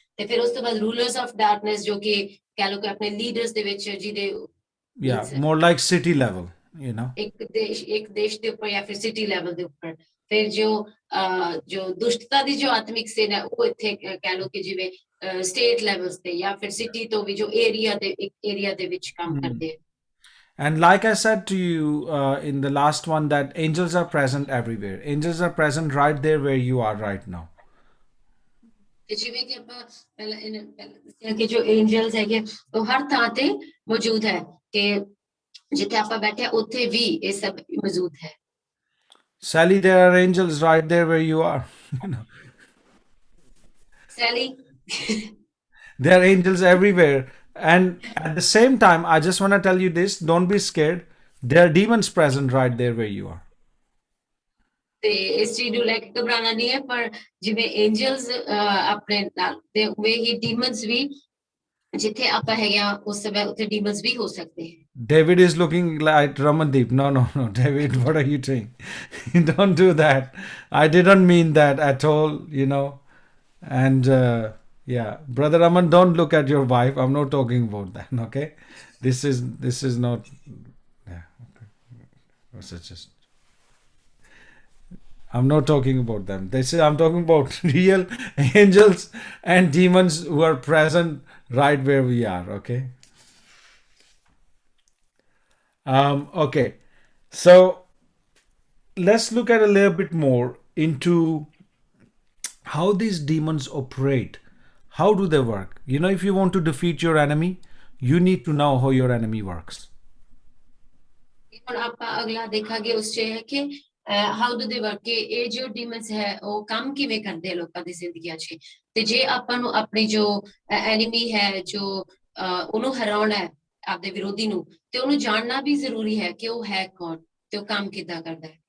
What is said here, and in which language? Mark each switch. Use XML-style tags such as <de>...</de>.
<pa>ਤੇ ਫਿਰ ਉਸ ਤੋਂ ਬਾਅਦ</pa> <en>rulers of darkness,</en> <pa>ਜੋ ਕਿ ਕਹਿ ਲਓ ਕਿ ਆਪਣੇ ਲੀਡਰਸ ਦੇ ਵਿੱਚ, ਜਿਹਦੇ</pa> <en>more like city level, you know.</en> <pa>ਇੱਕ ਦੇਸ਼ ਦੇ ਉੱਪਰ ਜਾਂ ਫਿਰ ਸਿਟੀ ਲੈਵਲ ਦੇ ਉੱਪਰ. ਫਿਰ ਜੋ ਦੁਸ਼ਟਤਾ ਦੀ ਜੋ ਆਤਮਿਕ ਸੈਨਾ, ਉਹ ਇੱਥੇ ਕਹਿ ਲਓ ਕਿ ਜਿਵੇਂ ਸਟੇਟ ਲੈਵਲਸ ਤੇ ਜਾਂ ਫਿਰ ਸਿਟੀ ਤੋਂ ਵੀ ਜੋ ਏਰੀਆ ਦੇ ਵਿੱਚ ਕੰਮ ਕਰਦੇ ਆ.</pa> <en>And like I said to you in the last one, that angels are present everywhere. Angels are present right there where you are right now.</en> <pa>ਤੇ ਜਿਵੇਂ ਕਿ ਆਪਾਂ ਪਹਿਲਾਂ ਦੱਸਿਆ ਕਿ ਜੋ ਐਂਜਲਸ ਹੈਗੇ ਉਹ ਹਰ ਥਾਂ ਤੇ ਮੌਜੂਦ ਹੈ, ਕਿ ਜਿੱਥੇ ਆਪਾਂ ਬੈਠੇ ਉੱਥੇ ਵੀ ਇਹ ਸਭ ਮੌਜੂਦ ਹੈ.</pa> <en>Sally, there are angels right there where you are. You know. Sally, There are angels everywhere. And at the same time, I just want to tell you this, don't be scared. There are demons present right there where you are.</en> <pa>ਤੇ ਇਸ ਚੀਜ਼ ਨੂੰ ਲੈ ਕੇ ਘਬਰਾਣਾ ਨਹੀਂ ਹੈ, ਪਰ ਜਿਵੇਂ Angeles ਆਪਣੇ ਨਾਲ ਤੇ ਉਵੇਂ ਹੀ ਡੀਮਨਸ ਵੀ ਜਿੱਥੇ ਆਪਾਂ ਹੈਗੇ ਆ ਉਸ ਸਮੇਂ ਉੱਥੇ ਡੀਮਨਸ ਵੀ ਹੋ ਸਕਦੇ ਹੈ.</pa> <en>David is looking like Ramandeep. No, no, no. David, what are you doing? Don't do that. I didn't mean that at all, you know. And yeah, Brother Raman, don't look at your wife. I'm not talking about that, okay? This is not, yeah, okay. What's it just? I'm not talking about them. I'm talking about real angels and demons who are present right where we are, okay? Okay, so let's look at a little bit more into how these demons operate. How do they work? You know, if you want to defeat your enemy, you need to know how your enemy works.</en> <pa>ਹੁਣ ਆਪਾਂ ਅਗਲਾ ਦੇਖਾਂਗੇ ਉਸ 'ਚ ਹੈ ਕਿ</pa> <en>how do they work,</en> <pa>ਕਿ ਇਹ ਜੋ ਡੀਮਨਸ ਹੈ ਉਹ ਕੰਮ ਕਿਵੇਂ ਕਰਦੇ ਆ ਲੋਕਾਂ ਦੀ ਜ਼ਿੰਦਗੀਆਂ 'ਚ, ਤੇ ਜੇ ਆਪਾਂ ਨੂੰ ਆਪਣੀ ਜੋ ਐਨੀਮੀ ਹੈ ਜੋ ਉਹਨੂੰ ਹਰਾਉਣਾ ਹੈ ਆਪਦੇ ਵਿਰੋਧੀ ਨੂੰ, ਤੇ ਉਹਨੂੰ ਜਾਣਨਾ ਵੀ ਜ਼ਰੂਰੀ ਹੈ ਕਿ ਉਹ ਹੈ ਕੌਣ ਤੇ ਉਹ ਕੰਮ ਕਿੱਦਾਂ ਕਰਦਾ ਹੈ.</pa>